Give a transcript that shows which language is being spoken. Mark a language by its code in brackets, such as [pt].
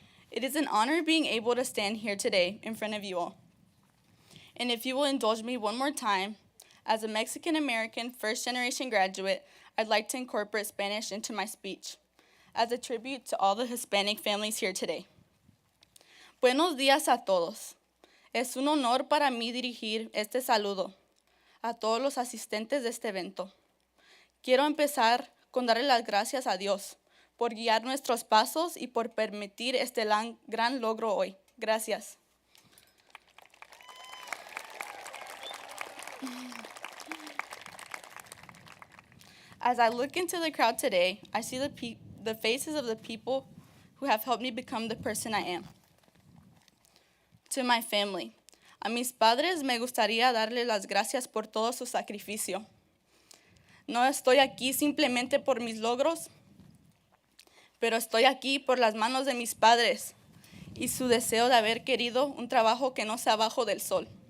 [en] It is an honor being able to stand here today in front of you all. And if you will indulge me one more time, as a Mexican-American first-generation graduate, I'd like to incorporate Spanish into my speech as a tribute to all the Hispanic families here today. [es] Buenos días a todos. Es un honor para mí dirigir este saludo a todos los asistentes de este evento. Quiero empezar con darle las gracias a Dios por guiar nuestros pasos y por permitir este gran logro hoy. Gracias. [en] As I look into the crowd today, I see the faces of the people who have helped me become the person I am. To my family, [es] a mis padres me gustaría darles las gracias por todo su sacrificio. No estoy aquí simplemente por mis logros, pero estoy aquí por las manos de mis padres y su deseo de haber querido un trabajo que no sea abajo del sol.